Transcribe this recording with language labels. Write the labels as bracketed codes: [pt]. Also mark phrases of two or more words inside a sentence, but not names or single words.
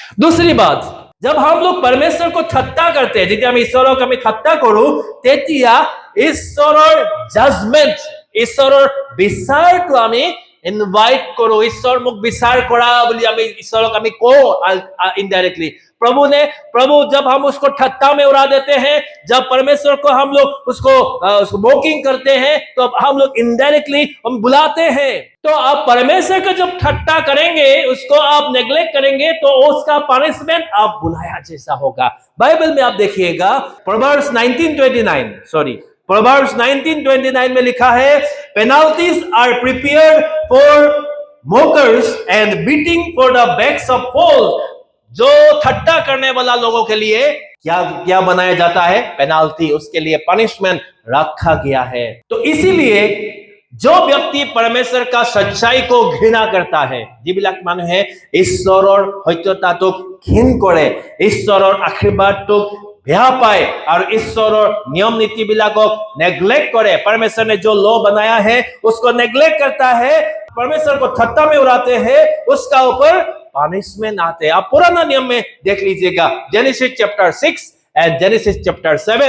[hi] दूसरी बात, जब हम लोग परमेश्वर को ठट्टा करते हैं, [as] যেতিয়া আমি ঈশ্বৰক আমি ঠাট্টা কৰো, তেতিয়া ঈশ্বৰৰ জাজমেন্ট, ঈশ্বৰৰ বিচাৰটো আমি ইনভাইট কৰো। ঈশ্বৰ মোক বিচাৰ কৰা বুলি আমি ঈশ্বৰক আমি কওঁ इनडायरेक्टली। [hi] प्रभु जब हम उसको ठट्टा में उड़ा देते हैं, जब परमेश्वर को हम लोग उसको मोकिंग करते हैं, तो हम लोग इनडायरेक्टली हम बुलाते हैं। तो आप परमेश्वर का जब ठट्टा करेंगे, उसको आप नेग्लेक्ट करेंगे, तो उसका पनिशमेंट आप बुलाया जैसा होगा। बाइबल में आप देखिएगा प्रोवर्ब्स 19:29 में लिखा है, [en] penalties are prepared for mockers and beating for the backs of fools. [hi] जो ठट्टा करने वाला लोगों के लिए क्या बनाया जाता है? पेनाल्टी, उसके लिए पनिशमेंट रखा गया है। तो इसीलिए जो व्यक्ति परमेश्वर का सच्चाई को घृणा करता है, [as] যিবিলাক মানুহে ঈশ্বৰৰ সত্যতাটোক ঘৃণ কৰে, ঈশ্বৰৰ আশীৰ্বাদটোক বেয়া পায় [hi] और ঈশ্বৰৰ नियम नीति বিলাকক नेग्लेक्ट करे, परमेश्वर ने जो लॉ बनाया है उसको नेग्लेक्ट करता है, परमेश्वर को ठट्टा में उड़ाते हैं, उसका ऊपर पनिशमेंट आते हैं। आप पुराना नियम में देख लीजिएगा, [en] Genesis chapter 6 and Genesis chapter 7.